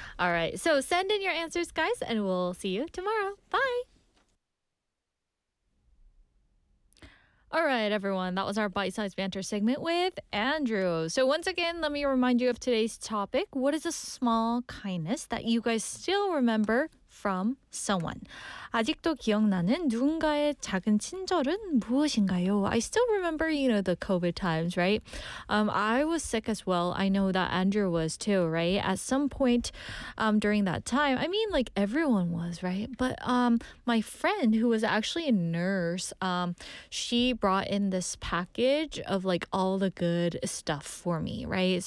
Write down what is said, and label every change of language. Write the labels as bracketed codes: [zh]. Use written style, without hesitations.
[en] All right, so send in your answers, guys, and we'll see you tomorrow. Bye. All right, everyone. That was our bite-sized banter segment with Andrew. So once again, let me remind you of today's topic. What is a small kindness that you guys still remember from someone? [ko] 아직도 기억나는 누군가의 작은 친절은 무엇인가요? [en] I still remember, you know, the COVID times, right? I was sick as well. I know that Andrew was too, right? At some point during that time, I mean, like everyone was, right? But my friend who was actually a nurse, she brought in this package of like all the good stuff for me, right?